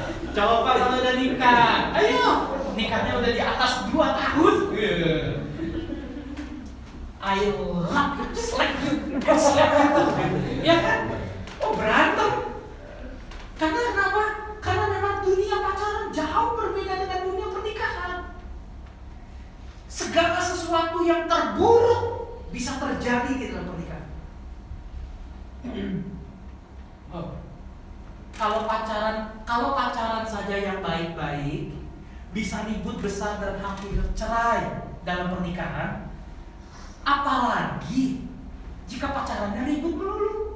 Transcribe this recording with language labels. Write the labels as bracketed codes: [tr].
[id] Coba kalau udah nikah, ayo, nikahnya udah di atas 2 tahun. [en] I love you, slap you, slap you. [id] Ya kan? Oh berantem. Karena kenapa? Karena memang dunia pacaran jauh berbeda dengan dunia pernikahan. Segala sesuatu yang terburuk bisa terjadi di dalam pernikahan. Oh. Kalau pacaran saja yang baik-baik bisa ribut besar dan hampir cerai dalam pernikahan, apalagi jika pacarannya ribut melulu.